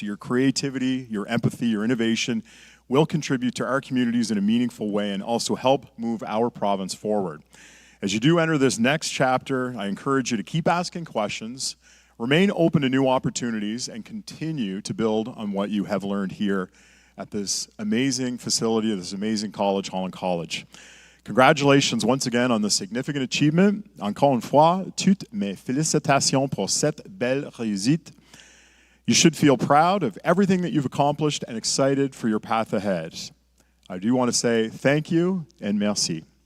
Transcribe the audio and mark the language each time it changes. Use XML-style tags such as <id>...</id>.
<en>Your creativity, your empathy, your innovation will contribute to our communities in a meaningful way and also help move our province forward. As you do enter this next chapter, I encourage you to keep asking questions, remain open to new opportunities, and continue to build on what you have learned here at this amazing facility, at this amazing college, Holland College. Congratulations once again on the significant achievement.</en> <fr>Encore une fois, toutes mes félicitations pour cette belle réussite.</fr> <en>You should feel proud of everything that you've accomplished and excited for your path ahead. I do want to say thank you and merci.</en>